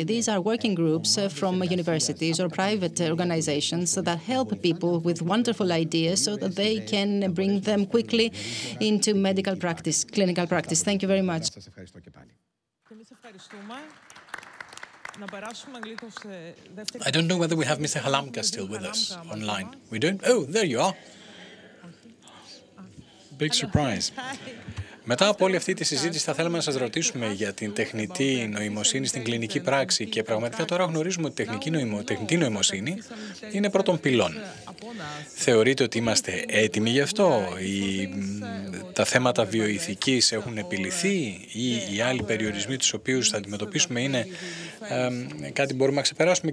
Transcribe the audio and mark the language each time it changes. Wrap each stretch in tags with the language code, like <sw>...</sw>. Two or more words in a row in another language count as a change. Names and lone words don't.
<en>These are working groups from universities or private organizations that help people with wonderful ideas so that they can bring them quickly into medical practice, clinical practice. Thank you very much. I don't know whether we have Mr. Halamka still with us online. We don't? Oh, there you are. Big surprise.</en> <el>Μετά από όλη αυτή τη συζήτηση θα θέλαμε να σας ρωτήσουμε για την τεχνητή νοημοσύνη στην κλινική πράξη και πραγματικά τώρα γνωρίζουμε ότι η τεχνητή νοημοσύνη είναι πρώτον πυλών. Θεωρείτε ότι είμαστε έτοιμοι γι' αυτό? Τα θέματα βιοειθικής έχουν επιληθεί ή οι άλλοι περιορισμοί τους οποίους θα αντιμετωπίσουμε είναι κάτι που μπορούμε να ξεπεράσουμε?</el>